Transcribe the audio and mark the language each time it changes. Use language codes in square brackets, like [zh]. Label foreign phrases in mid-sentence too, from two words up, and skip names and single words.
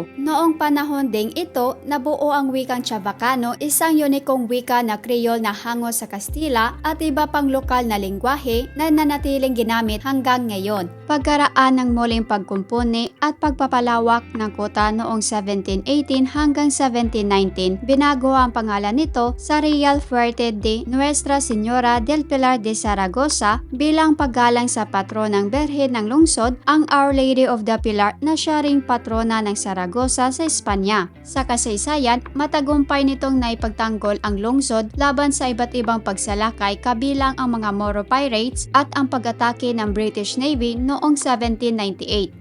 [tl] Noong panahon ding ito, nabuo ang wikang Chavacano, isang unikong wika na Creole na hango sa Kastila at iba pang lokal na lengguwahe na nanatiling ginamit hanggang ngayon. Pagkaraan ng muling pagkumpuni at pagpapalawak ng kuta noong 1718 hanggang 1719, binago ang pangalan nito sa Real Fuerte de Nuestra Señora del Pilar de Zaragoza bilang paggalang sa patronang berhe ng lungsod, ang Our Lady of the Pilar na siya ring patrona ng Zaragoza sa Espanya. Sa kasaysayan, matagumpay nitong naipagtanggol ang lungsod laban sa iba't ibang pagsalakay kabilang ang mga [en] Moro pirates [tl] at ang pag-atake ng British Navy noong 1798.